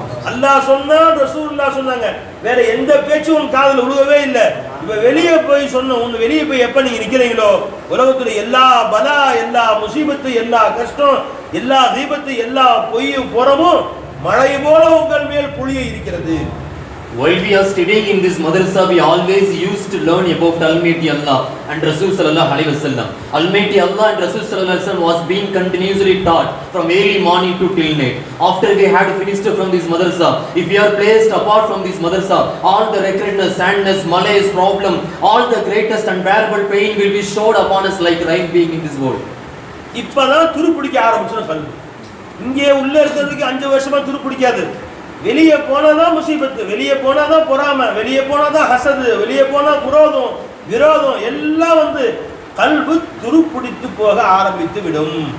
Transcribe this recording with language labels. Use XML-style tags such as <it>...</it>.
<ta>அல்லாஹ் சொன்னான், ரசூலுல்லாஹ் சொன்னாங்க, வேற எந்த பேச்சும் உன் காதுல விழுகவே இல்லை. இப்ப வெளியே போய் சொன்ன, வெளியே போய் எப்ப நீங்க நிக்கிறீங்களோ, உலகத்துல எல்லா பலா, எல்லா முசீபத்து, எல்லா கஷ்டம், எல்லா தீபத்து, எல்லா பொய்யும் புறமும் மழை போல உங்கள் மேல் பொழிய இருக்கிறது.</ta> <en>While we are studying in this madrasa, we always used to learn about Almighty Allah and Rasul sallallahu alaihi wasallam. Almighty Allah and Rasul sallallahu alaihi wasallam was being continuously taught from early morning to till night. After we had finished from this madrasa, if we are placed apart from this madrasa, all the recurrence, sadness, malaise, problem, all the greatest unbearable pain will be showed upon us like rain being in this world.</en> <ta>இப்பதான் துருப்பிடிக்க ஆரம்பிச்சோம் கல்வி. இங்கே உள்ள இருக்கிறதுக்கு 5 வருஷமா துருப்பிடிக்காது. வெளியே போனாதான் முசீபத்து, வெளியே போனாதான் பொறாமை, வெளியே போனாதான் ஹசது, வெளியே போனா குரோதம், விரோதம் எல்லாம் கல்வி துருப்பிடித்து போக ஆரம்பித்து விடும்.</ta>